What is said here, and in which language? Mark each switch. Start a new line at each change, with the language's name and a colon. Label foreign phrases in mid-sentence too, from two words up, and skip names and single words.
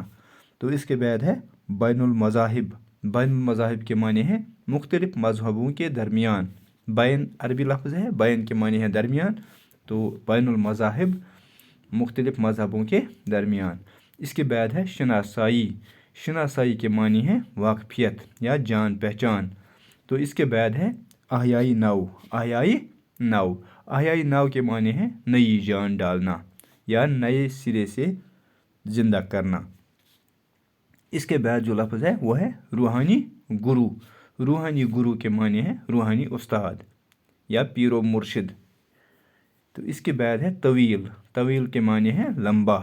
Urdu: تو اس کے بعد ہے بین المذاہب۔ بین المذاہب کے معنی ہے مختلف مذہبوں کے درمیان۔ بین عربی لفظ ہے، بین کے معنی ہے درمیان، تو بین المذاہب مختلف مذہبوں کے درمیان۔ اس کے بعد ہے شناسائی۔ شناسائی کے معنی ہے واقفیت یا جان پہچان۔ تو اس کے بعد ہے احیائی نو۔ احیائی نو۔ احیائی نو کے معنی ہے نئی جان ڈالنا یا نئے سرے سے زندہ کرنا۔ اس کے بعد جو لفظ ہے وہ ہے روحانی گرو۔ روحانی گرو کے معنی ہے روحانی استاد یا پیر و مرشد۔ تو اس کے بعد ہے طویل۔ طویل کے معنی ہے لمبا۔